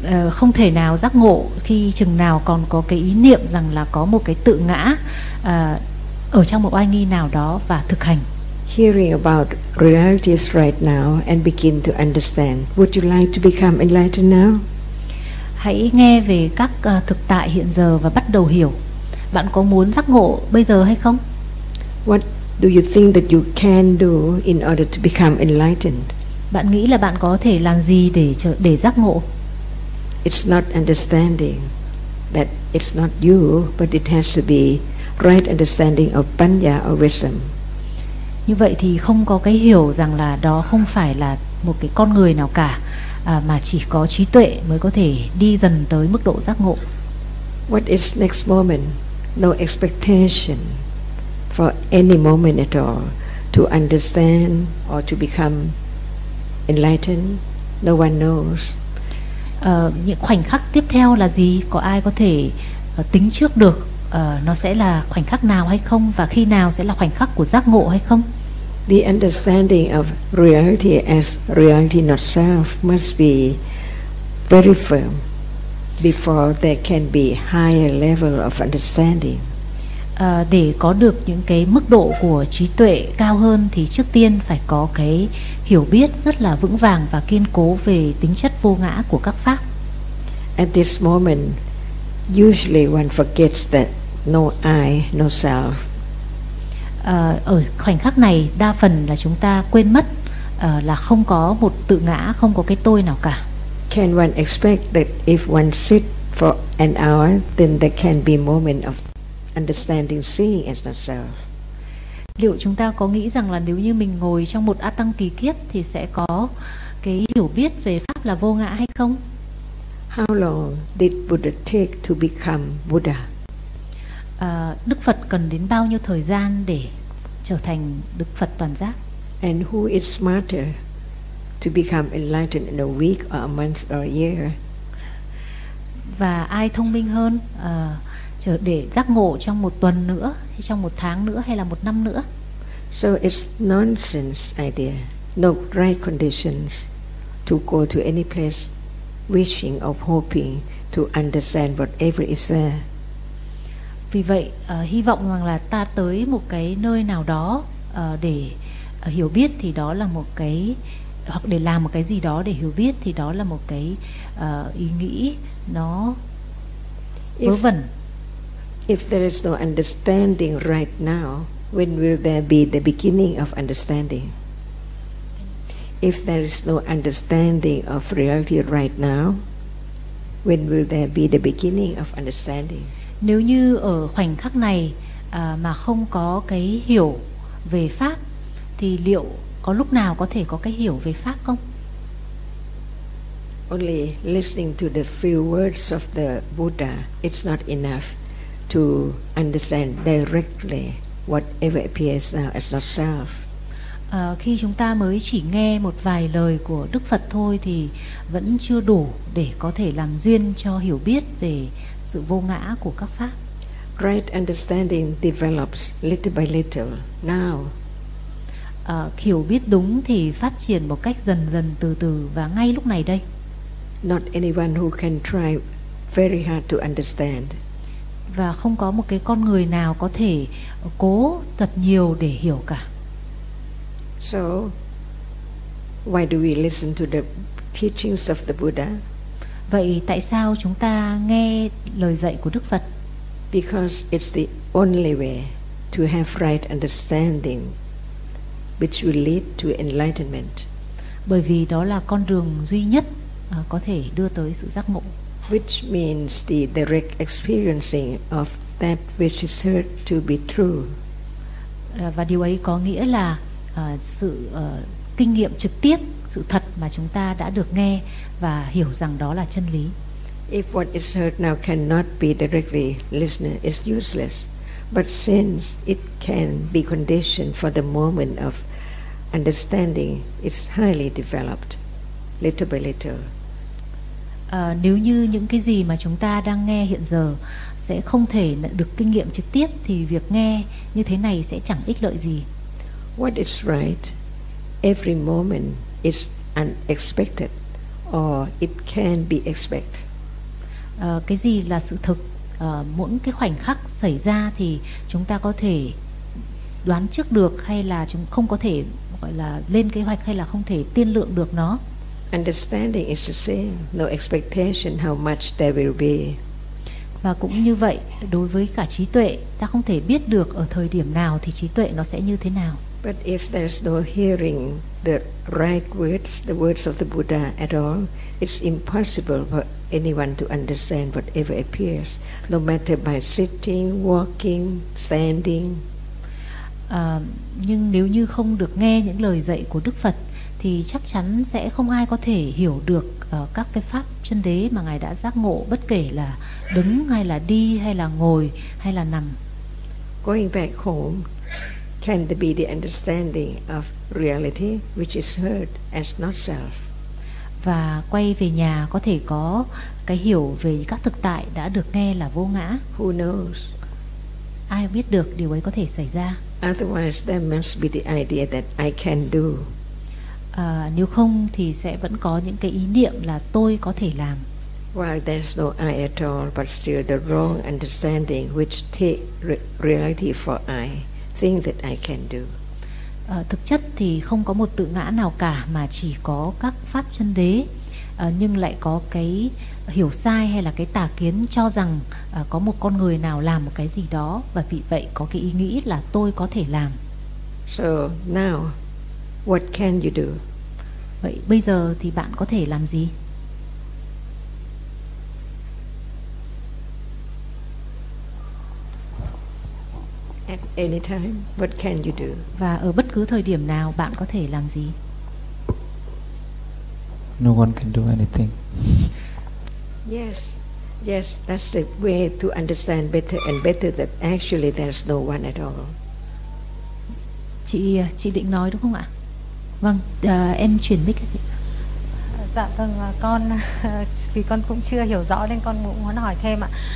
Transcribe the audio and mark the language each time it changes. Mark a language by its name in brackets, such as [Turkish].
[Vietnamese] Không thể nào giác ngộ khi chừng nào còn có cái ý niệm rằng là có một cái tự ngã ở trong một oai nghi nào đó và thực hành. [English] Hearing about realities right now and begin to understand. Would you like to become enlightened now? [Vietnamese] Hãy nghe về các thực tại hiện giờ và bắt đầu hiểu. Bạn có muốn giác ngộ bây giờ hay không? [English] What do you think that you can do in order to become enlightened? [Vietnamese] Bạn nghĩ là bạn có thể làm gì để giác ngộ? [English] It's not understanding that it's not you, but it has to be right understanding of panya or wisdom. [Vietnamese] Như vậy thì không có cái hiểu rằng là đó không phải là một cái con người nào cả, mà chỉ có trí tuệ mới có thể đi dần tới mức độ giác ngộ. [English] What is next moment? No expectation for any moment at all to understand or to become enlightened. No one knows. [Vietnamese] Những khoảnh khắc tiếp theo là gì? Có ai có thể tính trước được nó sẽ là khoảnh khắc nào hay không, và khi nào sẽ là khoảnh khắc của giác ngộ hay không? [English] The understanding of reality as reality not self must be very firm before there can be higher level of understanding. [Vietnamese] Để có được những cái mức độ của trí tuệ cao hơn thì trước tiên phải có cái hiểu biết rất là vững vàng và kiên cố về tính chất vô ngã của các pháp. [English] At this moment, usually one forgets that no I, no self. [Vietnamese] Ở khoảnh khắc này, đa phần là chúng ta quên mất là không có một tự ngã, không có cái tôi nào cả. [English] Can one expect that if one sit for an hour, then there can be moment of understanding seeing as not self? [Vietnamese] Liệu chúng ta có nghĩ rằng là nếu như mình ngồi trong một A-tăng kỳ kiết thì sẽ có cái hiểu biết về pháp là vô ngã hay không? [English] How long did Buddha take to become Buddha? [Vietnamese] Đức Phật cần đến bao nhiêu thời gian để trở thành Đức Phật toàn giác? [English] And who is smarter to become enlightened in a week or a month or a year? [Vietnamese] Và ai thông minh hơn để giác ngộ trong một tuần nữa, hay trong một tháng nữa, hay là một năm nữa? [English] So it's nonsense idea. No right conditions to go to any place wishing or hoping to understand whatever is there. [Vietnamese] Vì vậy, hy vọng rằng là ta tới một cái nơi nào đó để hiểu biết thì đó là một cái, hoặc để làm một cái gì đó để hiểu biết thì đó là một cái ý nghĩ nó vớ vẩn. [English] If there is no understanding right now, when will there be the beginning of understanding? If there is no understanding of reality right now, when will there be the beginning of understanding? [Vietnamese] Nếu như ở khoảnh khắc này mà không có cái hiểu về pháp thì liệu có lúc nào có thể có cái hiểu về pháp không? [English] Only listening to the few words of the Buddha, it's not enough to understand directly whatever appears now as not self. [Vietnamese] Khi chúng ta mới chỉ nghe một vài lời của Đức Phật thôi thì vẫn chưa đủ để có thể làm duyên cho hiểu biết về sự vô ngã của các pháp. [English] Right understanding develops little by little now. [Vietnamese] Hiểu biết đúng thì phát triển một cách dần dần, từ từ và ngay lúc này đây. [English] Not anyone who can try very hard to understand. [Vietnamese] Và không có một cái con người nào có thể cố thật nhiều để hiểu cả. [English] So why do we listen to the teachings of the Buddha? [Vietnamese] Vậy tại sao chúng ta nghe lời dạy của Đức Phật? [English] Because it's the only way to have right understanding, which will lead to enlightenment. [Vietnamese] Bởi vì đó là con đường duy nhất có thể đưa tới sự giác ngộ. [English] Which means the direct experiencing of that which is heard to be true. [Vietnamese] Và điều ấy có nghĩa là sự kinh nghiệm trực tiếp, sự thật mà chúng ta đã được nghe và hiểu rằng đó là chân lý. [English] If what is heard now cannot be directly listened, it's useless. But since it can be conditioned for the moment of understanding, it's highly developed, little by little. [Vietnamese] Nếu như những cái gì mà chúng ta đang nghe hiện giờ sẽ không thể được kinh nghiệm trực tiếp thì việc nghe như thế này sẽ chẳng ích lợi gì. [English] What is right, every moment is unexpected, or it can be expected. [Vietnamese] Cái gì là sự thực, mỗi cái khoảnh khắc xảy ra thì chúng ta có thể đoán trước được, hay là chúng không có thể gọi là lên kế hoạch, hay là không thể tiên lượng được nó. [English] Understanding is the same, no expectation how much there will be. [Vietnamese] Và cũng như vậy, đối với cả trí tuệ, ta không thể biết được ở thời điểm nào thì trí tuệ nó sẽ như thế nào. [English] But if there's no hearing the right words, the words of the Buddha at all, it's impossible for anyone to understand whatever appears, no matter by sitting, walking, standing. [Vietnamese] Nhưng nếu như không được nghe những lời dạy của Đức Phật thì chắc chắn sẽ không ai có thể hiểu được các cái pháp chân đế mà Ngài đã giác ngộ, bất kể là đứng hay là đi hay là ngồi hay là nằm. [English] Going back home, can there be the understanding of reality which is heard as not self? [Vietnamese] Và quay về nhà có thể có cái hiểu về các thực tại đã được nghe là vô ngã. [English] Who knows? [Vietnamese] Ai biết được điều ấy có thể xảy ra? [English] Otherwise, there must be the idea that I can do. [Vietnamese] Nếu không thì sẽ vẫn có những cái ý niệm là tôi có thể làm. [English] While there's no I at all, but still the wrong understanding which take reality for I, think that I can do. [Vietnamese] Thực chất thì không có một tự ngã nào cả, mà chỉ có các pháp chân đế, nhưng lại có cái hiểu sai hay là cái tà kiến cho rằng có một con người nào làm một cái gì đó, và vì vậy có cái ý nghĩ là tôi có thể làm. [English] So now, what can you do? [Vietnamese] Vậy bây giờ thì bạn có thể làm gì? [English] At any time, what can you do? [Vietnamese] Và ở bất cứ thời điểm nào bạn có thể làm gì? [English] No one can do anything. Yes, yes, that's the way to understand better and better that actually there's no one at all. [Vietnamese] Chị định nói đúng không ạ? Vâng, em chuyển mic cho chị. Dạ vâng, con vì con cũng chưa hiểu rõ nên con cũng muốn hỏi thêm ạ.